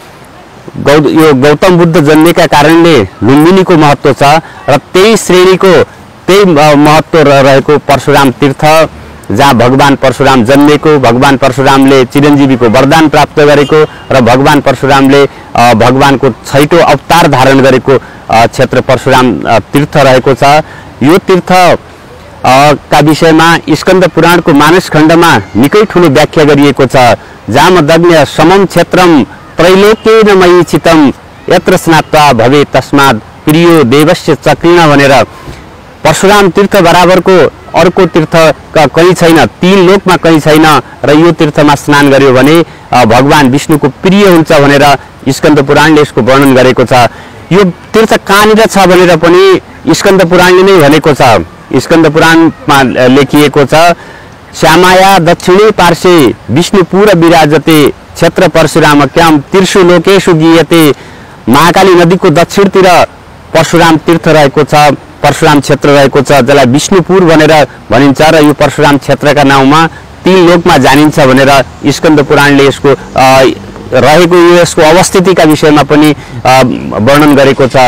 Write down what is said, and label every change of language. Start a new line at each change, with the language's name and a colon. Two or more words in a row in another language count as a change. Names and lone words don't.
Nepali: यो गौतम बुद्ध जन्मेका कारणले लुम्बिनीको महत्त्व छ र त्यही श्रेणीको त्यही महत्त्व रहेको परशुराम तीर्थ, जहाँ भगवान परशुराम जन्मेको, भगवान परशुरामले चिरञ्जीवीको वरदान प्राप्त गरेको र भगवान परशुरामले भगवानको 6औं अवतार धारण गरेको क्षेत्र परशुराम तीर्थ रहेको छ। यो तीर्थ का विषयमा स्कन्द पुराणको मानस खण्डमा निकै ठुलो व्याख्या गरिएको छ।
Sanskrit: जामदग्न्य समम क्षेत्रम त्रैलोक्येन मयि चितम यत्र स्नात्वा भवे तस्मात् प्रियो देवस्य चक्रिण
Nepali: भनेर परशुराम तीर्थ बराबरको अर्को तीर्थ कहीँ छैन, 3 लोकमा कहीँ छैन र यो तीर्थमा स्नान गर्यो भने भगवान विष्णुको प्रिय हुन्छ भनेर स्कन्द पुराणले यसको वर्णन गरेको छ। यो तीर्थ कहाँनिर छ भनेर पनि स्कन्द पुराणले नै भनेको छ। स्कन्द पुराणमा लेखिएको छ,
Sanskrit: श्यामाया दक्षिणे पार्श्वे विष्णुपुर विराजते क्षेत्र परशुरामक्याम तीर्षु लोकेषु गीयते।
Nepali: महाकाली नदीको दक्षिणतिर परशुराम तीर्थ रहेको छ, परशुराम क्षेत्र रहेको छ, जसलाई विष्णुपुर भनेर भनिन्छ र यो परशुराम क्षेत्रका नाउँमा 3 लोकमा जानिन्छ भनेर स्कन्द पुराणले यसको रहेको यसको अवस्थितिका विषयमा पनि वर्णन गरेको छ।